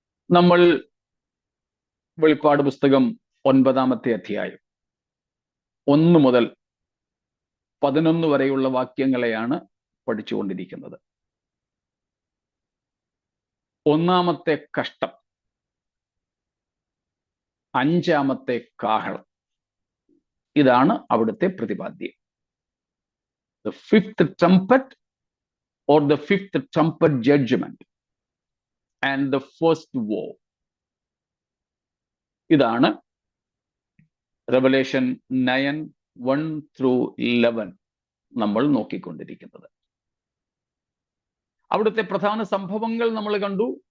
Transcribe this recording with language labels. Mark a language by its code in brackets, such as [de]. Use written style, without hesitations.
[ml] നമ്മൾ വെളിപ്പാട് പുസ്തകം 9-ാമത്തെ അധ്യായം 1 മുതൽ 11 വരെയുള്ള വാക്യങ്ങളെയാണ് പഠിച്ചുകൊണ്ടിരിക്കുന്നത്. 1-ാമത്തെ കഷ്ടം, 5-ാമത്തെ കാഹളം, ഇതാണ് അവിടുത്തെ പ്രതിപാദ്യം. [en] The 5th trumpet or the 5th trumpet judgment and the first war. [ml] ഇതാണ് Revelation 9:1-11 നമ്മൾ നോക്കിക്കൊണ്ടിരിക്കുന്നത്. അവിടുത്തെ പ്രധാന സംഭവങ്ങൾ നമ്മൾ കണ്ടു.